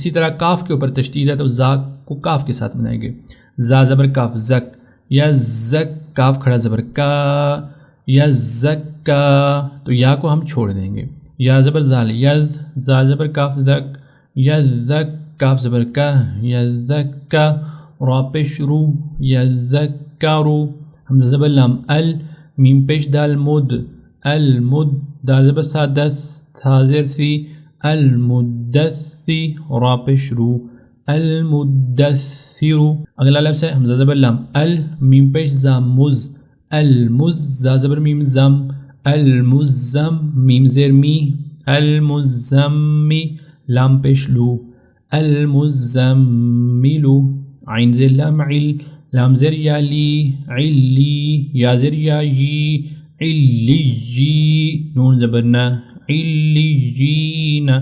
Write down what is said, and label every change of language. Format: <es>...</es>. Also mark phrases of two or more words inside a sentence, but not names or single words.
<ur>اسی طرح کاف کے اوپر تشدید ہے تو زا کو کاف کے ساتھ ملائیں گے. زا زبر کاف زک، یا زک. کاف کھڑا زبر کا، یا زک کا. تو یا کو ہم چھوڑ دیں گے. یا زبر زال یز، زا زبر کاف زک، یا زک. کاف زبر کا، یا زک کا. را پیش رو، یا زک کا رو. حمزہ زبر لام ال، میم پیش دال مد المد. دال زبر سا دس، تھا زیر سی المدثر، را پیش رو، المدثر. اگلا لفظ ہے حمزہ زبر لام، میم پیش زام، مز، زا زبر میم زم، المزم، میم زیر می، المزمی، لام پیش لو، المزملو، عین زیر لام عل، لام زیر یا لی، علی، یا زیر یا یی، علی، نون زبرنا، علیین.</ur>